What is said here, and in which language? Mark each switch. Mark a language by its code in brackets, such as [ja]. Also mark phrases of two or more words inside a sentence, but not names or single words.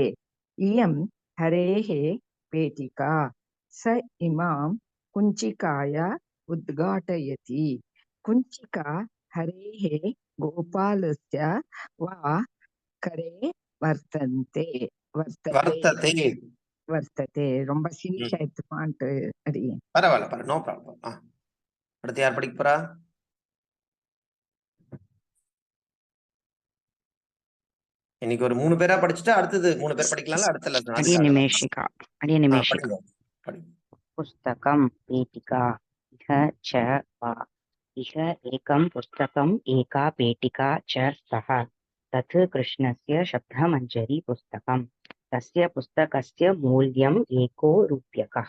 [sa] इयं हरेः पेटिका। स इमां कुञ्चिकाया उद्घाटयति। कुञ्चिका हरेः गोपालस्य वा करे வர்த்ததே. [ta] ரொம்ப சீரியஸா எடுத்துப்பான்ட்டு அறியேன். பரவாயில்ல, [en] no problem. [ta] அடுத்து யார் படிக்க போறா? இன்னைக்கு ஒரு 3 பேரா படிச்சுட்டா அடுத்தது 3 பேர் படிக்கலாம்ல. அடுத்த நிமேஷிகா. [sa] पुस्तकं पेटिका इह च वा। इह एकं पुस्तकम् एका पेटिका च स्तः। तत् कृष्णस्य शब्दमञ्जरी पुस्तकम्। तस्य पुस्तकस्य मूल्यम् 1 रूप्यकः।